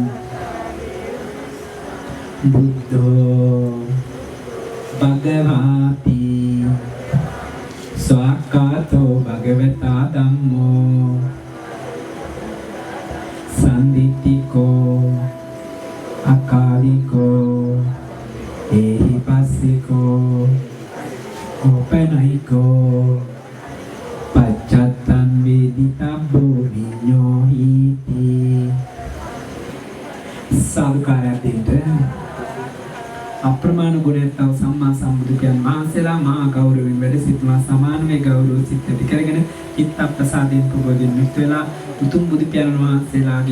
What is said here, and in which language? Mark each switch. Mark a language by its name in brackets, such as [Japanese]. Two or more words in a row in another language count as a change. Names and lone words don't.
[Pali] บุตโตภะคะวาติสวากขาโตภะคะวตาธัมโมสันทิฏฐิโกอาคาลิโกเอหิปัสสิโกโอปะนัยโกปัจจัตตังเวดิตัมโบวิญโยหิติ [Sinhala] සාදුකාරයක් දෙන්න අප්‍රමාණ ගුණයන්තව සම්මා සම්බුදු කියන මහසලා මහා ගෞරවයෙන් වැඩ සිටුවා සමානමය ගෞරව සිත් ඇති කරගෙන චිත්ත ප්‍රසාදයෙන් ප්‍රබෝධයෙන් යුක්ත වෙලා උතුම් බුදු පියාණන් වහන්සේලාගේ